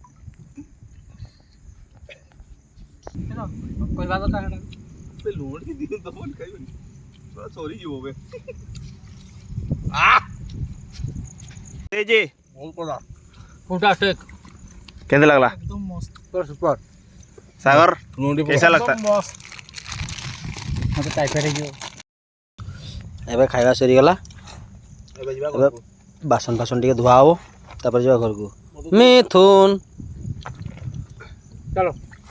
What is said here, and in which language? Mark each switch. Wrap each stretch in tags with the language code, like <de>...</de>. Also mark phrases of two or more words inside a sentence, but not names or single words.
<or>କହିବା କଥା ଲୁଣ ଟିକେ ଦିଅ ତ ବୋଲି ଖାଇବନି ସରି ଯିବ ବେ ଯେ କୋଉଟା ଟେକ୍ କେମିତି ଲାଗଲା</or> <hi>एकदम मस्त</hi> <or>ସୁପର</or> <hi>ସାଗର कैसा लगता मस्त</hi> <or>ମତେ ଟାଇଫଏଡ୍ ହେଇଯିବ ଏବେ ଖାଇବା ସରିଗଲା ଏବେ ବାସନ ଫାସନ ଟିକେ ଧୁଆ ହବ ତାପରେ ଯିବା ଘରକୁ ମିଥୁନ ଚାଲ</or>